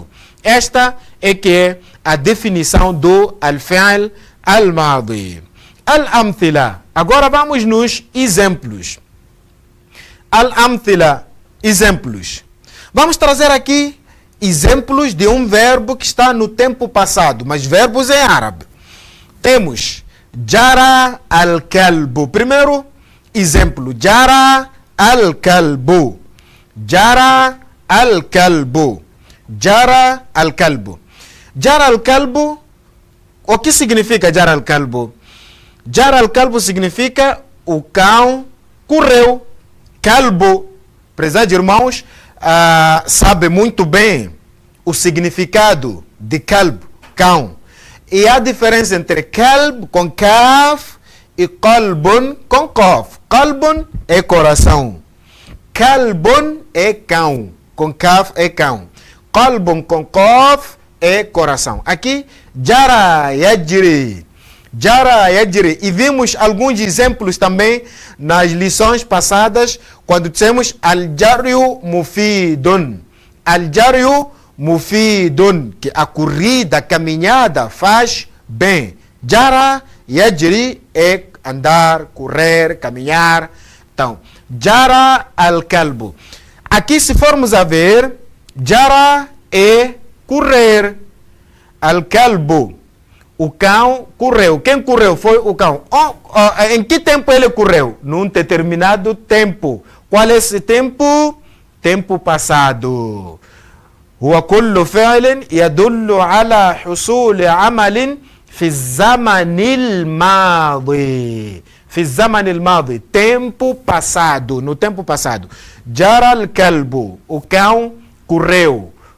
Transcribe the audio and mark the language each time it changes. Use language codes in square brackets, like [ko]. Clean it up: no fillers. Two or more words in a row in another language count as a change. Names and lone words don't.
[pt] Esta é que é a definição do [ar] الفعل الماضي. Al-amthila. [pt] Agora vamos nos exemplos. Al-amthila, exemplos. Vamos trazer aqui exemplos de um verbo que está no tempo passado, mas verbos em árabe. Temos [ar] جرى الكلب. [pt] Primeiro exemplo, [ar] جرى الكلب. جرى الكلب. جرى الكلب. جرى الكلب. [pt] O que significa [ar] جرى الكلب? جرى الكلب [pt] significa o cão correu. Kalbu, prezados irmãos, sabe muito bem o significado de kalb, cão. E a diferença entre kalb com kaf e qalbun com qaf. Qalbun é coração. Kalbun é cão. Com kaf é cão. Qalbun com qaf é coração. Aqui, [ar] جرى يجري. جرى يجري. [pt] E vimos alguns exemplos também nas lições passadas, quando dissemos [ar] الجري مفيد. الجري مفيد, [pt] que a corrida, a caminhada faz bem. [ar] جرى يجري [pt] é andar, correr, caminhar. Então, [ar] جرى الكلب. [pt] Aqui, se formos a ver, jara é correr. Al-kalbu, o cão correu. Quem correu foi o cão. Em que tempo ele correu? Num determinado tempo. Qual é esse tempo? Tempo passado. [ar] هو كل فعل يدل على حصول عمل في الزمن الماضي. في الزمن الماضي. [pt] Tempo passado. No tempo passado. [ar] جرى الكلب. [pt] O cão correu.